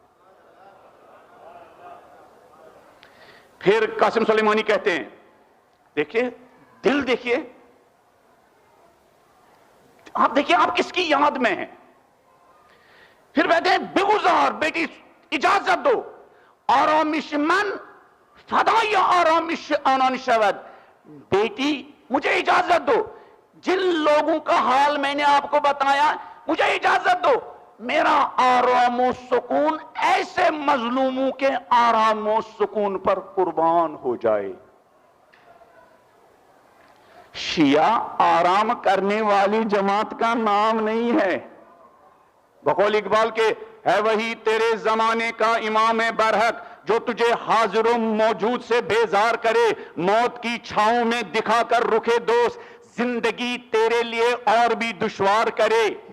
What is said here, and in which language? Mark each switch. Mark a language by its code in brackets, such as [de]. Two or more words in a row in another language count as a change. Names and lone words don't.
[ur] پھر قاسم سلیمانی کہتے ہیں، دیکھیے دل دیکھیے، آپ دیکھیے آپ کس کی یاد میں ہیں۔ پھر کہتے ہیں [fa] بگزار، [ur] بیٹی اجازت دو، [fa] آرامش من فدای آرامش آنان شود، [ur] بیٹی مجھے اجازت دو، جن لوگوں کا حال میں نے آپ کو بتایا مجھے اجازت دو، میرا آرام و سکون ایسے مظلوموں کے آرام و سکون پر قربان ہو جائے۔ شیعہ آرام کرنے والی جماعت کا نام نہیں ہے، بقول اقبال کے ہے وہی تیرے زمانے کا امام برحق جو تجھے حاضر و موجود سے بیزار کرے، موت کی چھاؤں میں دکھا کر رکھے دوست، زندگی تیرے لیے اور بھی دشوار کرے۔